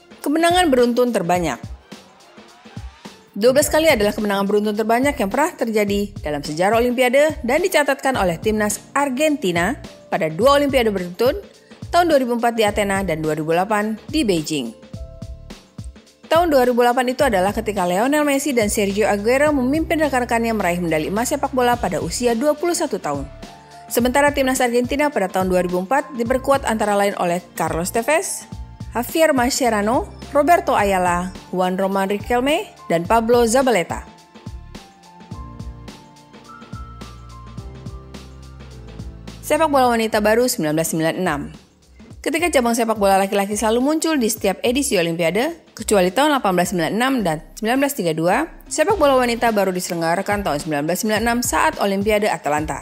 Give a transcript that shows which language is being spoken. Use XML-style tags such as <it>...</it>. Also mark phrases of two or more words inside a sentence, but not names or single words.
<id>Kemenangan beruntun terbanyak. 12 kali adalah kemenangan beruntun terbanyak yang pernah terjadi dalam sejarah Olimpiade dan dicatatkan oleh timnas Argentina pada 2 Olimpiade beruntun, tahun 2004 di Athena dan 2008 di Beijing. Tahun 2008 itu adalah ketika Lionel Messi dan Sergio Aguero memimpin rekan-rekannya meraih medali emas sepak bola pada usia 21 tahun. Sementara timnas Argentina pada tahun 2004 diperkuat antara lain oleh Carlos Tevez, Javier Mascherano, Roberto Ayala, Juan Román Riquelme, dan Pablo Zabaleta. Sepak bola wanita baru 1996. Ketika cabang sepak bola laki-laki selalu muncul di setiap edisi Olimpiade, kecuali tahun 1896 dan 1932, sepak bola wanita baru diselenggarakan tahun 1996 saat Olimpiade Atlanta.</id>